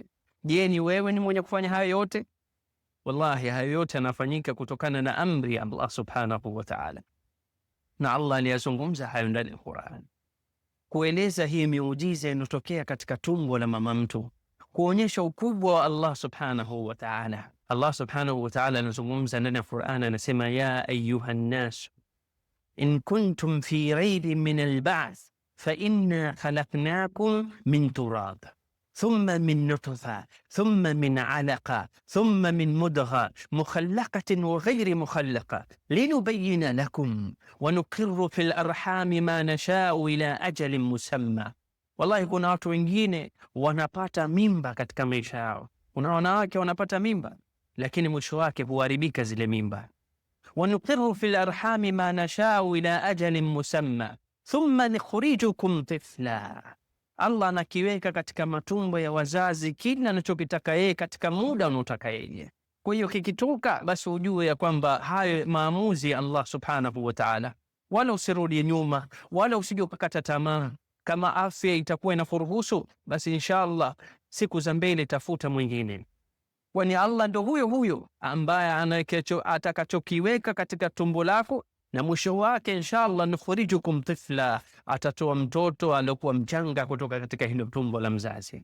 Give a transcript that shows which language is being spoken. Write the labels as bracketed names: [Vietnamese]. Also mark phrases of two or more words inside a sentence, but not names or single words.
[Swahili] Je, ni wewe ni mwenye kufanya hayo yote? Wallahi hayo yote yanafanyika kutokana na amri ya Allah [Arabic] سبحانه وتعالى, [Swahili] na Allah aliyazungumza hayo ndani ya Qur'an, kueleza hii miujiza inotokea katika tumbo la mama mtu, kuonyesha ukubwa wa Allah [Arabic] سبحانه وتعالى. الله سبحانه وتعالى [Swahili] anazungumza ndani ya Qur'an, anasema [Arabic] يا أيها الناس إن كنتم في ريب من البعث فإنا خلقناكم من تراب ثم من نطفة ثم من علقة ثم من مضغة مخلقة وغير مخلقة لنبين لكم ونقر في الأرحام ما نشاء إلى أجل مسمى. [Swahili] Wallahi, kuna watu wengine wanapata mimba katika maisha yao. Kuna wanawake wanapata mimba, lakini mwisho wake huharibika zile mimba. [Arabic] ونقر في الأرحام ما نشاء إلى أجل مسمى ثم نخرجكم طفلا. [Swahili] Allah anakiweka katika matumbo ya wazazi kila anachokitaka yeye katika muda unaotaka yeye. Kwa hiyo kikitoka, basi ujue ya kwamba hayo maamuzi ya Allah [Arabic] سبحانه وتعالى, [Swahili] wala usirudi nyuma, wala usije ukakata tamaa. Kama afya itakuwa inakuruhusu, basi inshallah siku za mbele tafuta mwingine, kwani Allah ndo huyo ambaye atakachokiweka katika tumbo lako, na mwisho wake inshallah [Arabic] نخرجكم طفلا, [Swahili] atatoa mtoto aliyokuwa mchanga kutoka katika hilo tumbo la mzazi.